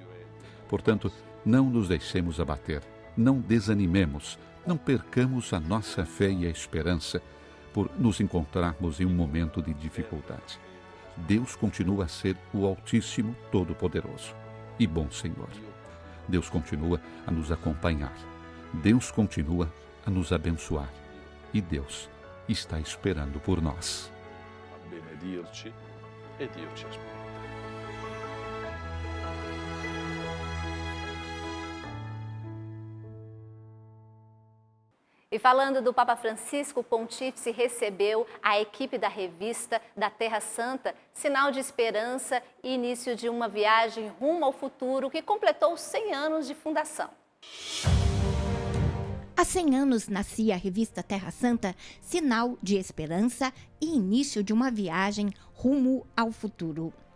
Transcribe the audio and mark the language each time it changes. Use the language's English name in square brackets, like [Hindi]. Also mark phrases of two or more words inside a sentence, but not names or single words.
[Portuguese] Portanto, não nos deixemos abater, não desanimemos, não percamos a nossa fé e a esperança por nos encontrarmos em um momento de dificuldade. Deus continua a ser o Altíssimo, Todo-Poderoso e Bom Senhor. Deus continua a nos acompanhar. Deus continua a nos abençoar. E Deus está esperando por nós. [Italian] A benedirci e Dio ci aspetta. [Portuguese] E falando do Papa Francisco, o Pontífice recebeu a equipe da revista da Terra Santa, sinal de esperança e início de uma viagem rumo ao futuro que completou 100 anos de fundação. Há 100 anos nascia a revista Terra Santa, sinal de esperança e início de uma viagem rumo ao futuro.